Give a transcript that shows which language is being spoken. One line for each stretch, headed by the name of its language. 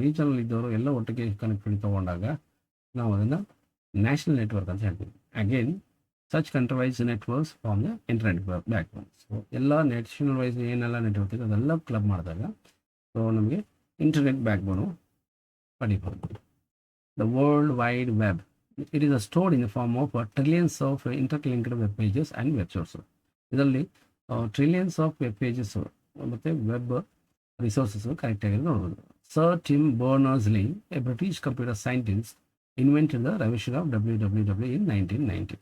Kannada: Regional ಇದ್ದವರು ಎಲ್ಲ ಒಟ್ಟಿಗೆ ಕನೆಕ್ಟಿವಿಟಿ ತೊಗೊಂಡಾಗ ನಾವು ಅದನ್ನು ನ್ಯಾಷನಲ್ ನೆಟ್ವರ್ಕ್ ಅಂತ ಹೇಳ್ತೀವಿ.
English: Again such countrywise networks form the internet backbone.
Kannada: So ಎಲ್ಲ ನ್ಯಾಷನಲ್ ವೈಸ್ ಏನೆಲ್ಲ ನೆಟ್ವರ್ಕ್ ಇದೆ ಅದೆಲ್ಲ ಕ್ಲಬ್ ಮಾಡಿದಾಗ ಸೊ ನಮಗೆ ಇಂಟರ್ನೆಟ್ ಬ್ಯಾಕ್ಬೋನು ಪಡಿಬೋದು.
English: The world wide web. It is stored in the form of trillions of interlinked web pages and web sources.
Kannada: ಇದರಲ್ಲಿ trillions of web pages ಮತ್ತು web resources connect ಆಗಿರೋದು ನೋಡ್ಬೋದು.
English: Sir Tim Berners Lee, a British computer scientist, invented the revolution of WWW in 1990.